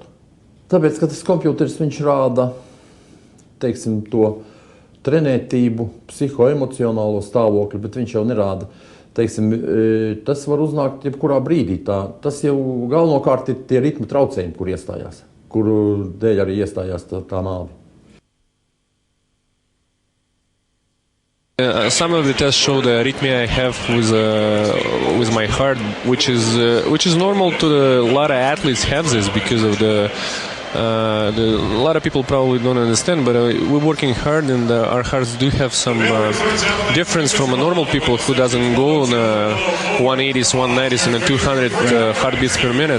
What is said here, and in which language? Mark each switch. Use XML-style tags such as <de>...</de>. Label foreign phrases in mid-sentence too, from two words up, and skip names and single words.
<lv>Tāpēc, ka tas kompjūters, viņš rāda, teiksim, to trenētību, psihoemocionālo stāvokli, bet viņš jau nerāda, teiksim, tas var uznākt jebkurā brīdī. Tas jau galvenokārt ir tie ritma traucējumi, kur iestājās, kuru dēļ arī iestājās tā nāve.</lv> <en>Some of the tests show the arrhythmia I have with my heart, which is normal to a lot of athletes have this because of a lot of people probably don't understand, but we're working hard and our hearts do have some difference from a normal people who doesn't go on 180s, 190s and 200 heartbeats per minute.</en>